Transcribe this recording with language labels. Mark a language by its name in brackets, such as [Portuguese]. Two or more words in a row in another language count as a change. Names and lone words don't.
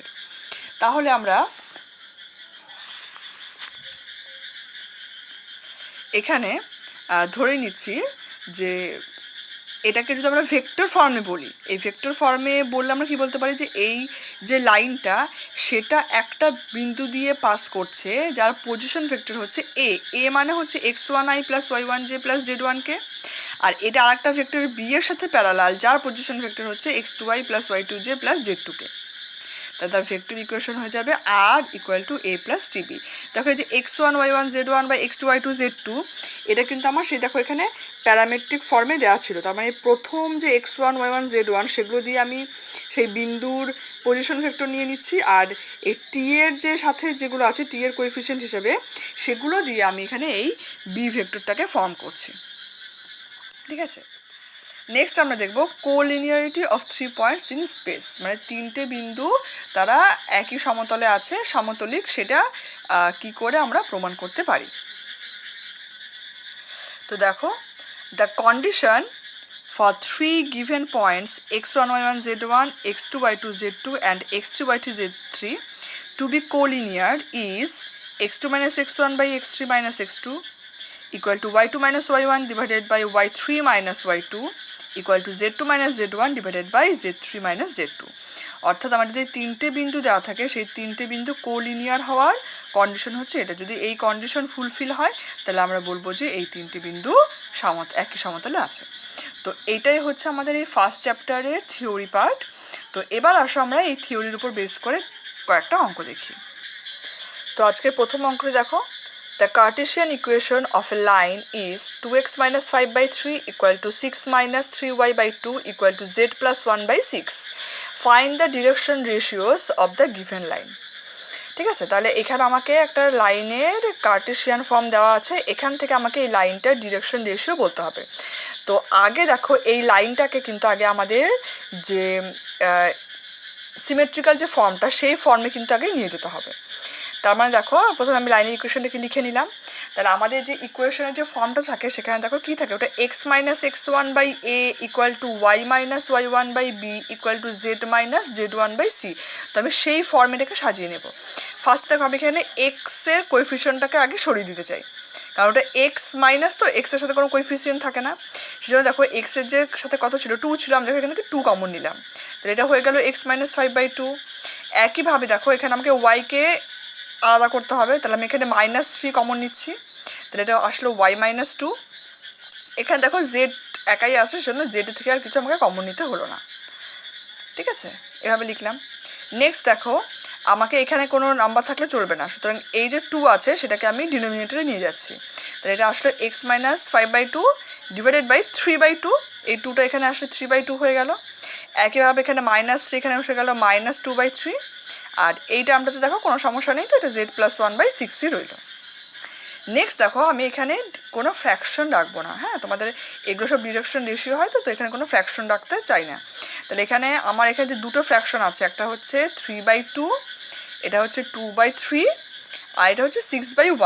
[Bangla] তাহলে আমরা এখানে ধরে নিচ্ছি যে এটাকে যদি আমরা ভেক্টর ফর্মে বলি, এই ভেক্টর ফর্মে বললে আমরা কি বলতে পারি যে এই যে লাইনটা সেটা একটা বিন্দু দিয়ে পাস করছে যার [English] position vector [Bangla] হচ্ছে এ মানে হচ্ছে [English] x1i plus y1j plus z1k, [Bangla] আর এটা আরেকটা ভেক্টর বি এর সাথে প্যারালাল, যার [English] position vector [Bangla] হচ্ছে x2y + y2j + z2k। তাহলে তার [English] vector equation [Bangla] হয়ে যাবে r = a + tb। দেখো এই যে x1 y1 z1 বা x2 y2 z2, এটা কিন্তু আমার সেই দেখো এখানে প্যারামেট্রিক ফর্মে দেওয়া ছিল। তার মানে প্রথম যে x1 y1 z1 সেগুলো দিয়ে আমি সেই বিন্দুর পজিশন ভেক্টর নিয়ে নিচ্ছি, আর এই টি এর যে সাথে যেগুলো আছে টি এর কোএফিসিয়েন্ট হিসেবে সেগুলো দিয়ে আমি এখানে এই বি ভেক্টরটাকে ফর্ম করছি। ঠিক আছে, নেক্সট আমরা দেখব [English] collinearity of 3 points in space, [Bangla] মানে তিনটে বিন্দু তারা একই সমতলে আছে, সমতলিক, সেটা কি করে আমরা প্রমাণ করতে পারি। তো দেখো, [English] the condition for 3 given points x1 y1 z1, x2 y2 z2 and x3 y3 z3 to be collinear is x2 minus x1 by x3 minus x2 equal to y2 minus y1 divided by y3 minus y2 equal to z2 minus z1 divided by z3 minus z2। [Bangla] অর্থাৎ আমাদের যদি তিনটে বিন্দু দেওয়া থাকে, সেই তিনটে বিন্দু কোলিনিয়ার হওয়ার কন্ডিশন হচ্ছে এটা। যদি এই কন্ডিশন ফুলফিল হয় তাহলে আমরা বলবো যে এই তিনটে বিন্দু একই সমতলে আছে। তো এইটাই হচ্ছে আমাদের এই ফার্স্ট চ্যাপ্টারের [English] theory part. [Bangla] তো এবার আসো আমরা এই থিওরির উপর বেস করে কয়েকটা অঙ্ক দেখি। তো আজকের প্রথম অঙ্কটি দেখো, [English] the Cartesian equation of a line is 2x minus 5 by 3 equal to 6 minus 3y by 2 equal to z plus 1 by 6. Find the direction ratios of the given line. [Bangla] ঠিক আছে, তাহলে এখানে আমাকে একটা লাইনের [English] Cartesian form [Bangla] দেওয়া আছে, এখান থেকে আমাকে এই লাইনটার [English] direction ratio [Bangla] বলতে হবে। তো আগে দেখো এই লাইনটাকে কিন্তু আগে আমাদের যে সিমেট্রিক্যাল যে ফর্মটা সেই ফর্মে কিন্তু আগে নিয়ে যেতে হবে। তার মানে দেখো প্রথমে আমি লাইনের ইকুয়েশনটাকে লিখে নিলাম। তাহলে আমাদের যে ইকুয়েশনের যে ফর্মটা থাকে সেখানে দেখো কী থাকে, ওটা [English] x minus x1 by a equal to y minus y1 by b equal to z minus z1 by c। [Bangla] তো আমি সেই ফর্মেটাকে সাজিয়ে নেব। ফার্স্ট দেখো আমি এখানে এক্সের কোএফিসিয়েন্টটাকে আগে সরিয়ে দিতে চাই, কারণ ওটা এক্স মাইনাস, তো এক্সের সাথে কোনো কোএফিসিয়েন্ট থাকে না। সেজন্য দেখো এক্সের যে সাথে কত ছিল 2 ছিল, আমি দেখো এখান থেকে 2 কমন নিলাম, তাহলে এটা হয়ে গেল [English] x minus 5 by 2। [Bangla] একইভাবে দেখো এখানে আমাকে ওয়াইকে আলাদা করতে হবে, তাহলে আমি এখানে -3 কমন নিচ্ছি, তাহলে এটা আসলো [English] y minus 2। [Bangla] এখানে দেখো জেড একাই আছে, সেজন্য জেড থেকে আর কিছু আমাকে কমন নিতে হলো না। ঠিক আছে, এভাবে লিখলাম। নেক্সট দেখো আমাকে এখানে কোনো নাম্বার থাকলে চলবে না, সুতরাং এই যে 2 আছে সেটাকে আমি ডিনোমিনেটরে নিয়ে যাচ্ছি, তাহলে এটা আসলে [English] x minus 5 by 2 divided by 3 by 2. [Bangla] এই 2টা এখানে আসলে 3 by 2 হয়ে গেল। একইভাবে এখানে -3 এখানে এসে গেল -2 by 3। আর এই টার্মটাতে দেখো কোনো সমস্যা নেই, তো এটা z plus 1 by 6ই রইল। নেক্সট দেখো আমি এখানে কোনো ফ্র্যাকশন রাখবো না, হ্যাঁ তোমাদের এগুলো সব [English] direction ratio [Bangla] হয়, তো এখানে কোনো ফ্র্যাকশন রাখতে চাই না। তাহলে এখানে আমার এখানে যে দুটো ফ্র্যাকশন আছে, একটা হচ্ছে 3 by 2, এটা হচ্ছে 2 by 3, আর এটা হচ্ছে 6 by 1।